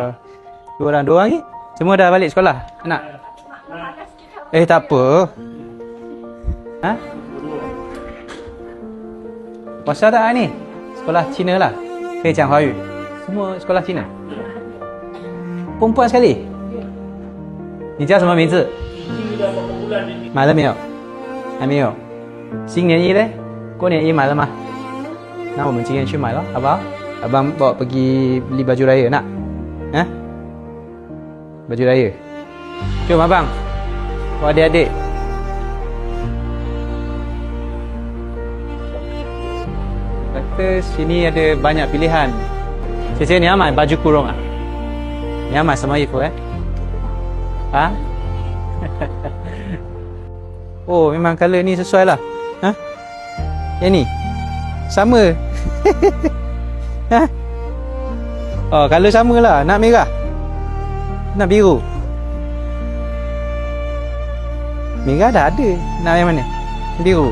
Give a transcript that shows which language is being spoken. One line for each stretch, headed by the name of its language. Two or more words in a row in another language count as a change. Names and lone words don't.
Malay: Dua orang ni? Semua dah balik sekolah? Anak? Tak apa. Ha? Puasa tak ni? Sekolah Cina lah. Kecang Hua Yu. Semua sekolah Cina. Perempuan sekali?
Chinese: 你叫什么名字？买了没有？还没有。新年衣嘞？过年衣买了吗？那我们今天去买咯，好不好？
Malay: Abang bawa pergi beli baju raya nak? Ha? Baju raya. Jom abang. Bawa adik-adik. Kata sini ada banyak pilihan.
Chinese: 姐姐，你要买
Malay: baju kurung
Chinese: 啊？你要买什么衣服啊？
Malay: Oh, memang colour ni sesuai lah. Ha? Yang ni? Sama. Ha? Oh, colour sama lah. Nak merah? Nak biru? Merah dah ada. Nak yang mana? Biru?